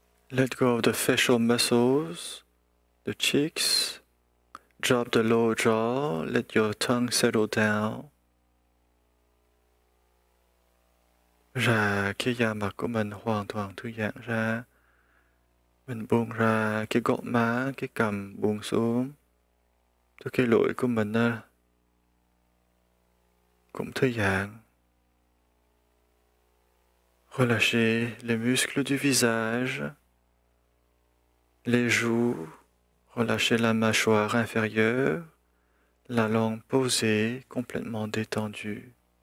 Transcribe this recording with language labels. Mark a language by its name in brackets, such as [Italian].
[English] Let go of the facial muscles, the cheeks. Drop the lower jaw. Let your tongue settle down. [Vietnamese] Rã cái da mặt của mình hoàn toàn thư giãn ra. Mình buông ra cái gò má, cái cằm buông xuống. Cho cái lưỡi của mình cũng thư giãn. [French] Relâchez les muscles du visage, les joues. Relâchez la mâchoire inférieure, la langue posée, complètement détendue.